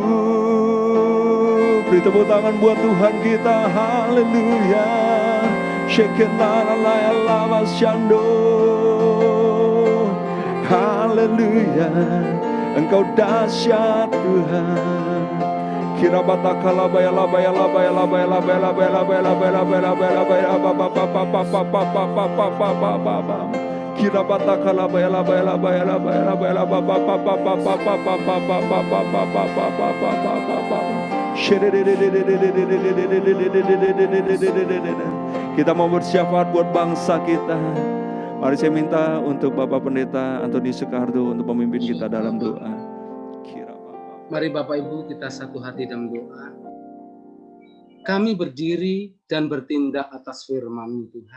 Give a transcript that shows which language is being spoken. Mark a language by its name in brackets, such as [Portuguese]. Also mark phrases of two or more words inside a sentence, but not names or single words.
[Indonesian] Beri tepuk tangan buat Tuhan kita, haleluya. Haleluya, Engkau dahsyat Tuhan. Kira bataka labaya labaya labaya labaya labaya labaya labaya labaya labaya labaya labaya kira bataka labaya labaya labaya labaya labaya labaya. Kita mau bersyafaat buat bangsa kita. Mari saya minta untuk Bapak Pendeta Antoni Soekardo untuk memimpin kita dalam doa. Mari Bapak Ibu kita satu hati dalam doa. Kami berdiri dan bertindak atas firman Tuhan.